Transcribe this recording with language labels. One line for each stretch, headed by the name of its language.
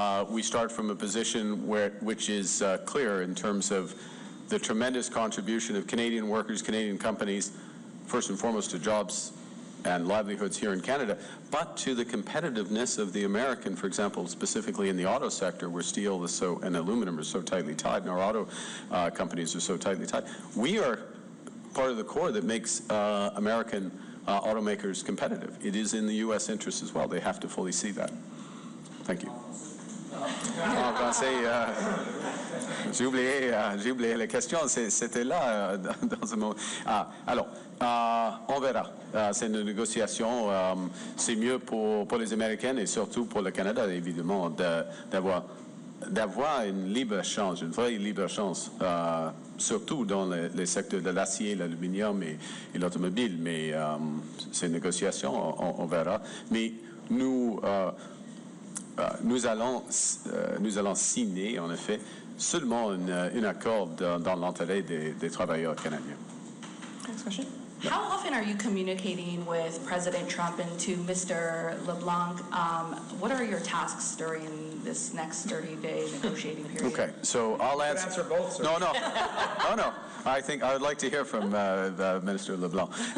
English: We start from a position which is clear in terms of the tremendous contribution of Canadian workers, Canadian companies, first and foremost to jobs and livelihoods here in Canada, but to the competitiveness of the American, for example, specifically in the auto sector, where steel is and aluminum are so tightly tied, and our auto companies are so tightly tied. We are part of the core that makes American automakers competitive. It is in the U.S. interest as well. They have to fully see that. Thank you.
French: En français, j'ai oublié la question. C'était là dans un moment. Alors, on verra. C'est une négociation. C'est mieux pour les Américains et surtout pour le Canada, évidemment, d'avoir une libre-échange, une vraie libre-échange, surtout dans les secteurs de l'acier, l'aluminium et l'automobile. Mais c'est une négociation, on verra. Mais nous allons signer, en effet, seulement un accord dans l'intérêt des travailleurs canadiens.
English: Next question. How often are you communicating with President Trump and to Mr. LeBlanc? What are your tasks during this next 30-day negotiating period? Okay, so I'll answer both, sir. No. I think I would like to hear from Minister LeBlanc.